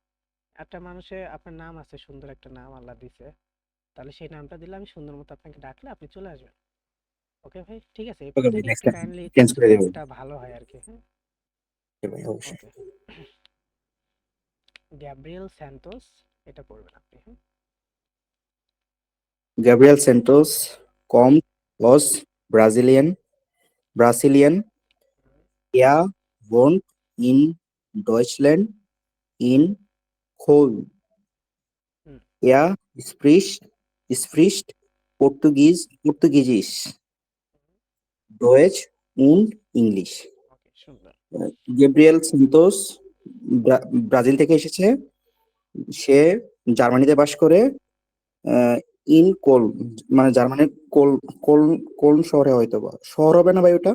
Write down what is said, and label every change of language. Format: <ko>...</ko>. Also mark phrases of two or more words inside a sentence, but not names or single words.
<bn>একটা মানুষে, আপনার নাম আছে, সুন্দর একটা নাম আল্লাহ দিছে, তাহলে সেই নামটা দিলে আমি সুন্দর মতো আপনাকে ডাকলে আপনি চলে আসবেন। ওকে ভাই, ঠিক আছে, এরপর ওকে ভাই, থেকে নেক্সট একটু টাইম কাইন্ডলি চেঞ্জ চেঞ্জ করে করলে দেবেন। আমারটা ভালো হয় আর কি। হ্যাঁ, ভাই অবশ্যই। ওকে। গ্যাব্রিয়েল স্যান্টোস, এটা পড়বেন আপনি। হ্যাঁ,</bn> <de>Gabriel Santos kommt aus Brasilien. Er wohnt in Deutschland in Köln.</de> <bn>হুম,</bn> <de>Er spricht Portugiesisch, Deutsch und ইংলিশ।</de> <bn>ওকে, সুন্দর। গেব্রিয়েল সেন্টোস ব্রাজিল থেকে এসেছে, সে জার্মানিতে বাস করে।</bn> <de>in Köln</de> <bn>মানে জার্মানির কোল কোল কোলন শহরে, হয়তো বা শহর হবে না ভাই ওটা?</bn>